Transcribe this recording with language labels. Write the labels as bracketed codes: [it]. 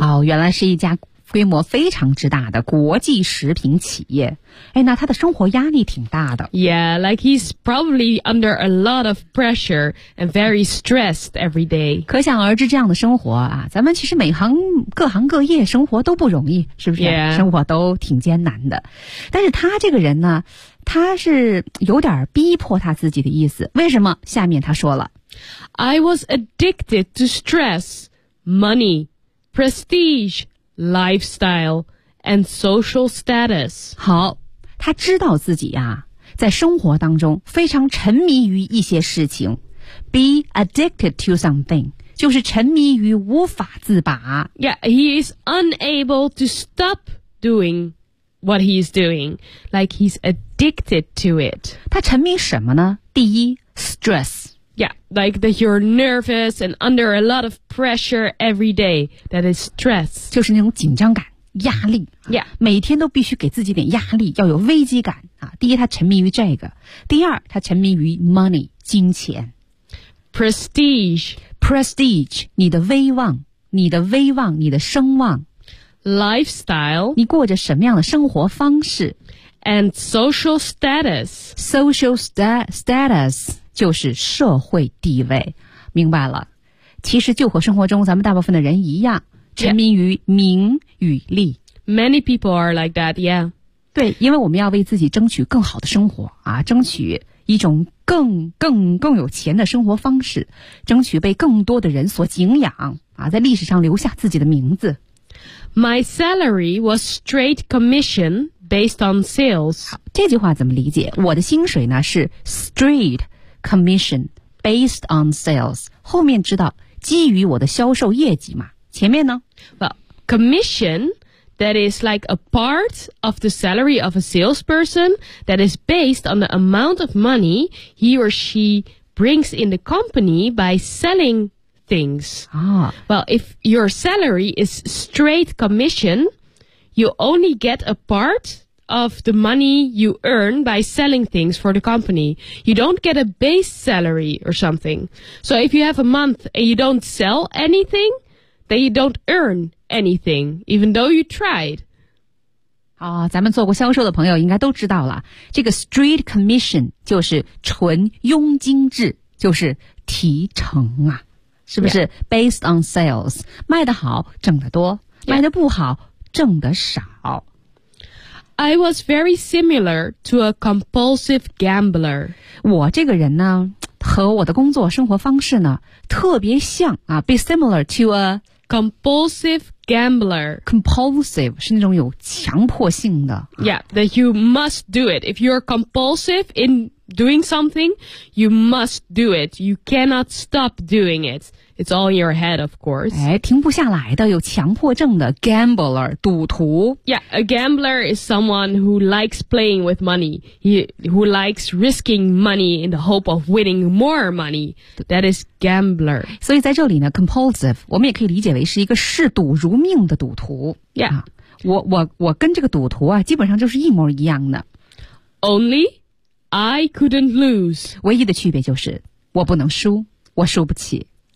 [zh] 哦，原来是一家规模非常之大的国际食品企业。哎，那他的生活压力挺大的。 [en] Yeah, like he's probably under a lot of pressure and very stressed every day. [zh] 可想而知这样的生活啊，咱们其实每行各行各业生活都不容易，是不是？ [en] Yeah. [zh] 生活都挺艰难的。但是他这个人呢，他是有点逼迫他自己的意思。为什么？下面他说了。 [en] I was addicted to stress, money, prestige, lifestyle, and social status. [zh] 好，他知道自己啊，在生活当中非常沉迷于一些事情 ， [en] be addicted to something， [zh] 就是沉迷于无法自拔。 [en] Yeah, he is unable to stop doing what he is doing, like he's addicted to it. 他沉迷什么呢？第一 ，stress。 Yeah, like that you're nervous and under a lot of pressure every day. That is stress. [zh] 就是那种紧张感、压力。 [en] Yeah. [zh] 每天都必须给自己点压力，要有危机感啊。第一，他沉迷于这个；第二，他沉迷于 money, 金钱。 [en] Prestige, [zh] 你的威望，你的威望，你的声望。 [en] Lifestyle, [zh] 你过着什么样的生活方式。 [en] And social status. Social status. [zh] 就是社会地位，明白了。其实就和生活中咱们大部分的人一样，沉迷于名与利。 [en] Many people are like that, yeah. [zh] 对，因为我们要为自己争取更好的生活啊，争取一种更有钱的生活方式，争取被更多的人所敬仰啊，在历史上留下自己的名字。 [en] My salary was straight commission based on sales. [zh] 这句话怎么理解？我的薪水呢是 straight。 [en] Commission based on sales， [zh] 后面知道基于我的销售业绩嘛？前面呢 [en] ？Well, commission that is like a part of the salary of a salesperson that is based on the amount of money he or she brings in the company by selling things. Well, if your salary is straight commission, you only get a part. Of the money you earn by selling things for the company, you don't get a base salary or something. So if you have a month and you don't sell anything, then you don't earn anything, even though you tried. [zh] 哦，咱们做过销售的朋友应该都知道了，这个 [en] straight commission [zh] 就是纯佣金制，就是提成啊，是不是 ？ [en] Based on sales, [zh] 卖得好挣得多，卖得不好挣得少。 [en] I was very similar to a compulsive gambler. [zh] 我这个人呢，和我的工作生活方式呢，特别像啊 ， [en] be similar to a compulsive gambler. [zh] Compulsive 是那种有强迫性的。 [en] Yeah, that you must do it. If you're compulsive in doing something, you must do it. You cannot stop doing it. It's all in your head, of course. [zh] 哎，停不下来的，有强迫症的 gambler, 赌徒。 [en] Yeah, a gambler is someone who likes playing with money. Who likes risking money in the hope of winning more money. That is gambler. [zh] 所以在这里呢 compulsive, 我们也可以理解为是一个嗜赌如命的赌徒。 [en] Yeah.、 [zh] 我跟这个赌徒啊基本上就是一模一样的。 [en] Only? I couldn't lose. [zh] 唯一的区别就是我不能输，我输不起。